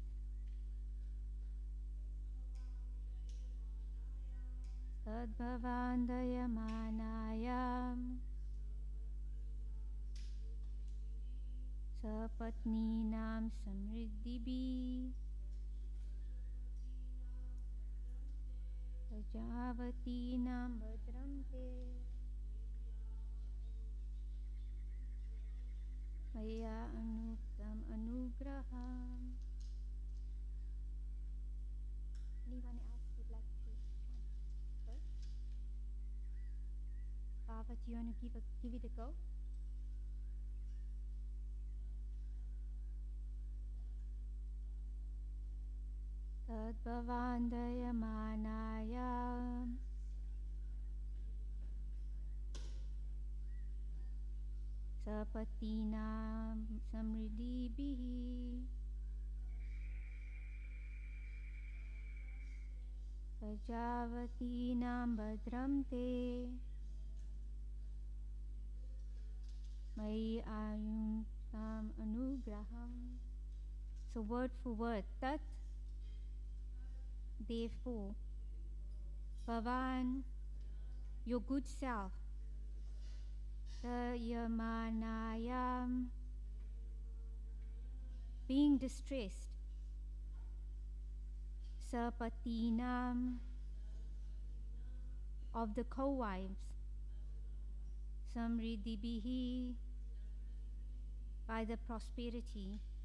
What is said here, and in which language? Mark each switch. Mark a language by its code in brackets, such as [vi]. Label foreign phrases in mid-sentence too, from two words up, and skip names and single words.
[sa] Tadbhavandayamanayam Sapatninam samriddhibhi Prajavatinam bhadram te Maya anuktam anugraham. [en] Anyone else would like to chant first? Baba, do you want to give it a go? [sa] Tadbhavandayamanaya Sapatinam samriddhibhihi Prajavatinam bhadram te Mai ayunktam anugraham. [en] So word for word, Tat, therefore, Bhavan, your good self, Tayamanayam, being distressed, Sapatinam, of the co-wives, Samriddhibhihi, by the prosperity,